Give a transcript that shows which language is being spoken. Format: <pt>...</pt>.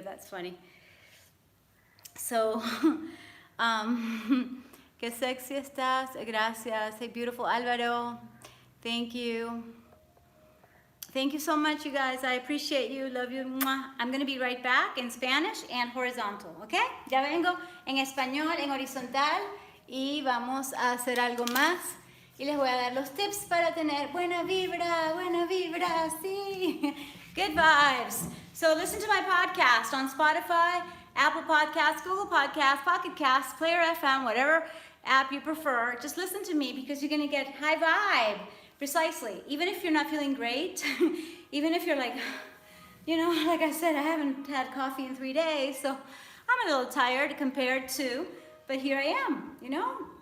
<en>That's funny. So,</en> <es>qué sexy estás. Gracias.</es> <en>Hey, beautiful Álvaro. Thank you. Thank you so much, you guys. I appreciate you. Love you. Mwah. I'm going to be right back in Spanish and horizontal, ¿ok?</en> <es>Ya vengo en español, en horizontal, y vamos a hacer algo más. Y les voy a dar los tips para tener buena vibra, sí.</es> <en>Good vibes. So listen to my podcast on Spotify, Apple Podcasts, Google Podcasts, Pocket Casts, Player FM, whatever app you prefer. Just listen to me because you're going to get high vibe. Precisely. Even if you're not feeling great, even if you're like, you know, like I said, I haven't had coffee in 3 days, so I'm a little tired compared to, but here I am, you know.</en>